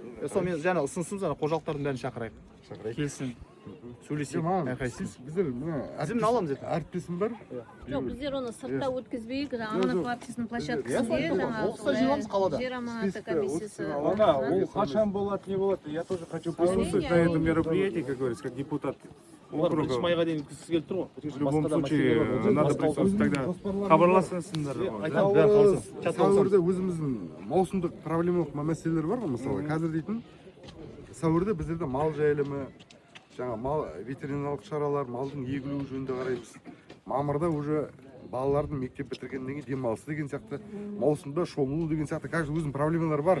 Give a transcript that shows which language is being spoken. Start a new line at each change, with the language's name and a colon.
Kazakh: Сол мен жаңа ұсынысымыз қожалықтардың бәрін шақырайық. Келсін. Сөйлесейік. Сіз біздер тізімін аламыз еді. Әріптесім бар. Жоқ, біздер оны сыртта өткізбейік, аманат партиясының площадкасында жер аманаты комиссиясы. Ол қашан болады, не болады?
Russian: Я тоже хочу присутствовать на этом мероприятии, как говорится, как депутат округа.
Kazakh: 1 майға дейін өткізгісі келіп тұр ғой.
Russian: В любом случае, надо присутствовать тогда.
Kazakh: Хабарласасыңдар. Сәуірде өзіміздің маусымдық проблемалық мәселелер бар ғой, мысалы. Қазір дейтін сәуірде біздерде мал жайылымы, жаңа мал ветеринарлық шаралар, малдың егілуі жөнінде қараймыз. Мамырда уже балалардың мектеп бітіргеннен кейін демалысы деген сияқты, маусымда шомылу деген сияқты, каждый өзінің проблемалары бар.